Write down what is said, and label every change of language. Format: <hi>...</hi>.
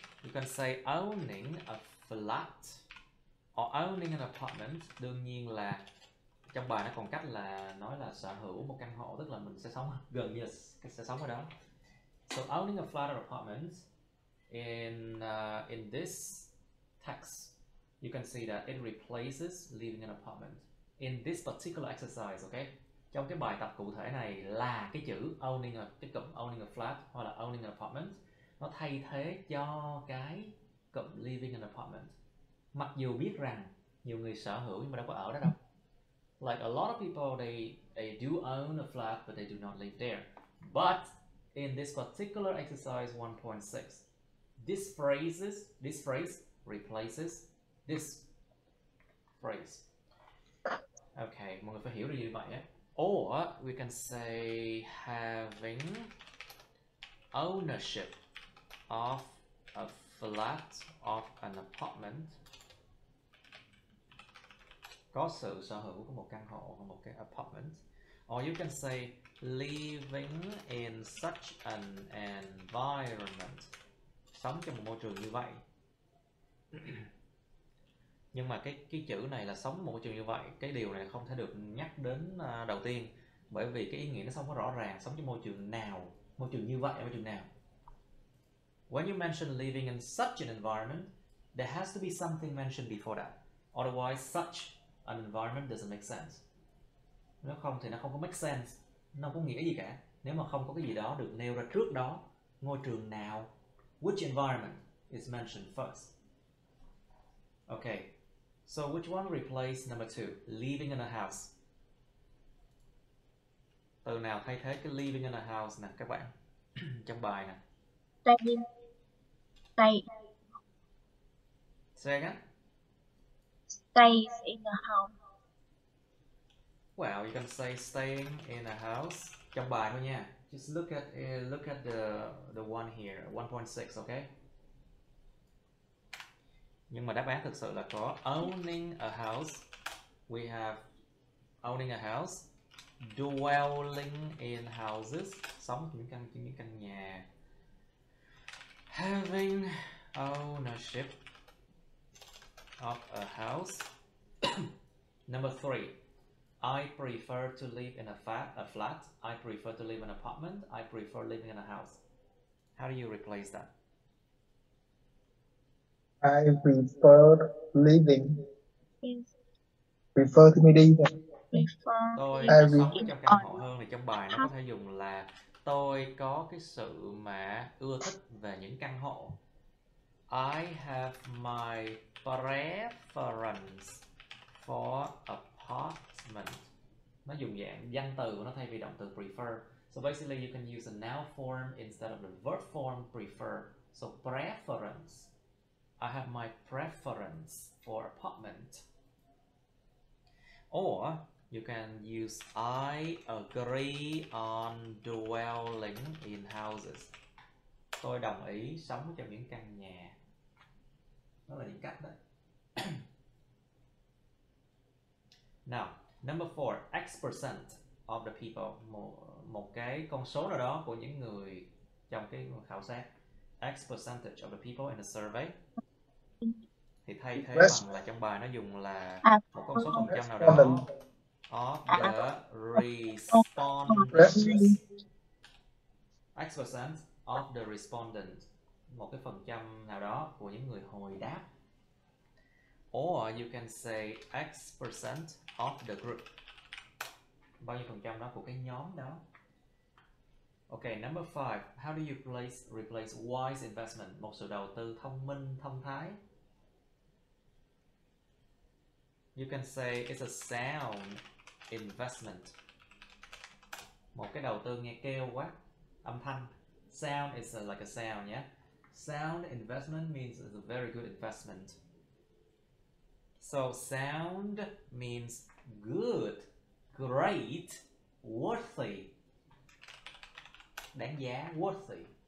<en>You can say owning a flat or owning an apartment.</en> <vi>Đương nhiên là trong bài nó còn cách là nói là sở hữu một căn hộ, tức là mình sẽ sống gần như là sẽ sống ở đó.</vi> <en>So owning a flat or apartment in this text, you can see that it replaces living in an apartment. In this particular exercise, okay?</en> <vi>Trong cái bài tập cụ thể này là cái chữ owning cái cụm</vi> <en>owning a flat</en> <vi>hoặc là</vi> <en>owning an apartment</en> <vi>nó thay thế cho cái cụm</vi> <en>living in an apartment.</en> <vi>Mặc dù biết rằng nhiều người sở hữu nhưng mà đâu có ở đó đâu.</vi> <en>Like a lot of people they do own a flat but they do not live there. But in this particular exercise 1.6, this phrase replaces this phrase.</en> <vi>Okay, mọi người phải hiểu được như vậy á.</vi> <en>Or we can say having ownership of a flat, of an apartment.</en> <vi>Có sự sở hữu của một căn hộ hoặc một cái apartment.</vi> <en>Or you can say living in such an environment.</en> <vi>Sống trong một môi trường như vậy. Nhưng mà cái chữ này là sống một môi trường như vậy, cái điều này không thể được nhắc đến đầu tiên, bởi vì cái ý nghĩa nó không có rõ ràng. Sống trong môi trường nào, môi trường như vậy, môi trường nào.</vi> <en>When you mention living in such an environment, there has to be something mentioned before that. Otherwise, such an environment doesn't make sense.</en> <vi>Nếu không thì nó không có make sense, nó không có nghĩa gì cả. Nếu mà không có cái gì đó được nêu ra trước đó, ngôi trường nào,</vi> <en>which environment is mentioned first.</en> <vi>Okay.</vi> <en>So which one replace number 2? Living in a house.</en> <vi>Từ nào thay thế cái</vi> <en>living in a house</en> <vi>nè các bạn? Trong bài nè.</vi> <en>Stay. Say again? Stays in a house. Well, you can say staying in a house.</en> <vi>Trong bài thôi nha.</vi> <en>Just look at the one here, 1.6, okay?</en> <vi>Nhưng mà đáp án thực sự là có</vi> <en>owning a house. We have owning a house, dwelling in houses,</en> <vi>sống trong những căn nhà,</vi> <en>having ownership of a house. Number 3, I prefer to live in a flat. I prefer to live in an apartment. I prefer living in a house. How do you replace that? I prefer living. Prefer</en> <vi>thì mới đi thôi. Tôi có sống ở trong căn hộ hơn. Thì trong bài nó có thể dùng là tôi có cái sự mà ưa thích về những căn hộ.</vi> <en>I have my preference for apartment.</en> <vi>Nó dùng dạng danh từ của nó thay vì động từ prefer.</vi> <en>So basically you can use a noun form instead of the verb form prefer. So preference. I have my preference for apartment. Or you can use I agree on dwelling in houses.</en> <vi>Tôi đồng ý sống trong những căn nhà. Đó là những cách đấy.</vi> <en>Now, number 4, X% of the people,</en> <vi>một cái con số nào đó của những người trong cái khảo sát.</vi> <en>X percentage of the people in the survey.</en> <vi>Thì thay thế bằng là trong bài nó dùng là một con số phần trăm nào đó</vi> <en>of the respondents. X% of the respondents,</en> <vi>một cái phần trăm nào đó của những người hồi đáp.</vi> <en>Or you can say X% of the group,</en> <vi>bao nhiêu phần trăm đó của cái nhóm đó.</vi> <en>Okay, number 5. How do you replace wise investment,</en> <vi>một sự đầu tư thông minh, thông thái?</vi> <en>You can say it's a sound investment.</en> <vi>Một cái đầu tư nghe kêu quá, âm thanh.</vi> <en>Sound is like a sound, yeah? Sound investment means it's a very good investment. So sound means good, great, worthy.</en> <vi>Đáng giá, worthy.</vi>